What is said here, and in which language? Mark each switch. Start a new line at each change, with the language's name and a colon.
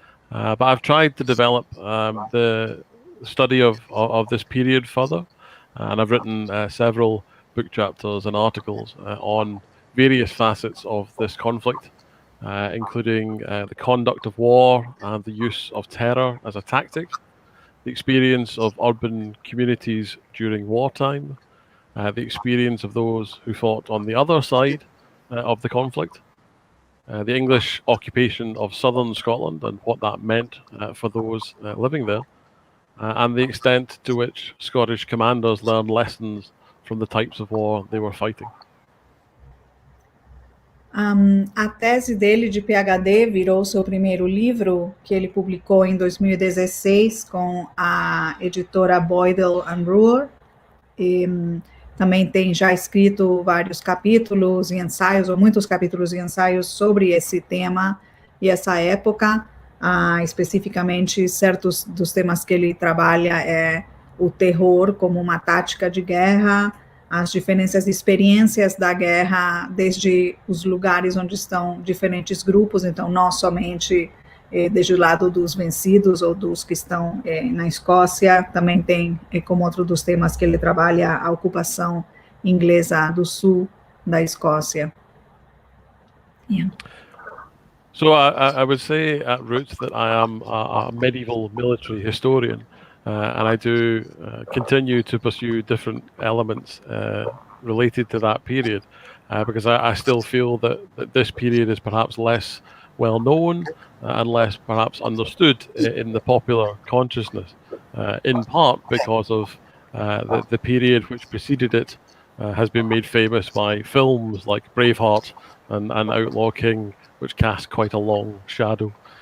English: But I've tried to develop the study of this period further, and I've written several book chapters and articles on various facets of this conflict, including the conduct of war and the use of terror as a tactic, the experience of urban communities during wartime, the experience of those who fought on the other side of the conflict, the English occupation of southern Scotland and what that meant for those living there, and the extent to which Scottish commanders learned lessons from the types of war they were fighting.
Portuguese: A tese dele de PhD virou seu primeiro livro, que ele publicou em 2016 com a editora Boydell & Brewer. Também tem já escrito vários capítulos e ensaios, ou muitos capítulos e ensaios sobre esse tema e essa época. Especificamente, certos dos temas que ele trabalha é o terror como uma tática de guerra, as diferenças de experiências da guerra, desde os lugares onde estão diferentes grupos, então não somente desde o lado dos vencidos ou dos que estão na Escócia, também tem como outro dos temas que ele trabalha a ocupação inglesa do sul da Escócia.
English: Yeah. So I would say at roots that I am a medieval military historian, and I do continue to pursue different elements related to that period, because I still feel that this period is perhaps less well known and less perhaps understood in the popular consciousness, in part because of the period which preceded it has been made famous by films like Braveheart and Outlaw King, which cast quite a long shadow.